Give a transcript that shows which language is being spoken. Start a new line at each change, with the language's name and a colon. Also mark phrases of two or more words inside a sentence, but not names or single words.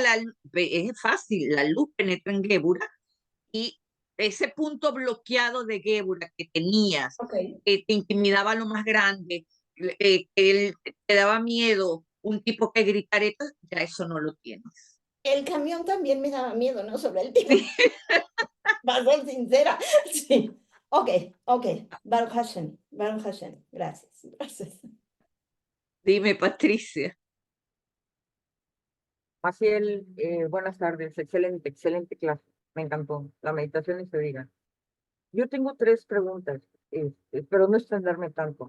Spanish: es fácil, la luz penetra en Gébora y ese punto bloqueado de Gébora que tenías, Ok. que te intimidaba lo más grande, que te daba miedo, un tipo que gritara, ya eso no lo tienes. El camión también me daba miedo, ¿no? Sobre el tipo. Sí. Para ser sincera. Sí. Ok, ok.
Hebrew: Baruch Hashem. Baruch Hashem.
Spanish: Gracias. Gracias. Dime, Patricia. Maciel, buenas tardes, excelente, excelente clase, me encantó, la meditación y se diga. Yo tengo tres preguntas, pero no extenderme tanto.